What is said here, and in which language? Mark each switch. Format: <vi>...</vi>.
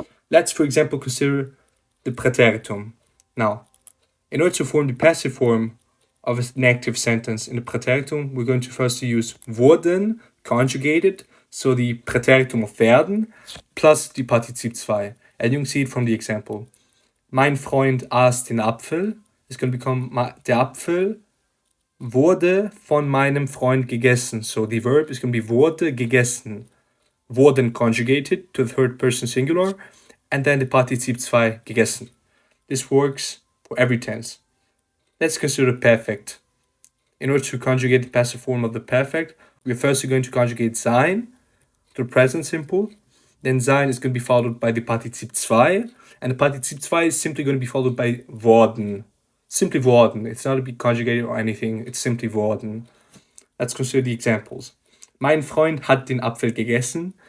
<en>Let's, for example, consider the Präteritum. Now, in order to form the passive form of an active sentence in the Präteritum, we're going to first use wurden conjugated, so the Präteritum of werden, plus the Partizip 2. And you can see it from the example.</en> <de>Mein Freund aß den Apfel</de> <en>is going to become</en> <de>der Apfel wurde von meinem Freund gegessen.</de> <en>So the verb is going to be</en> <de>wurde gegessen.</de> <en>Wurden conjugated to the third person singular, and then the Partizip 2 gegessen. This works for every tense. Let's consider the perfect. In order to conjugate the passive form of the perfect, we're first going to conjugate sein to the present simple. Then sein is going to be followed by the Partizip 2, and the Partizip 2 is simply going to be followed by worden. Simply worden. It's not to be conjugated or anything, it's simply worden. Let's consider the examples.</en> <de>Mein Freund hat den Apfel gegessen.</de>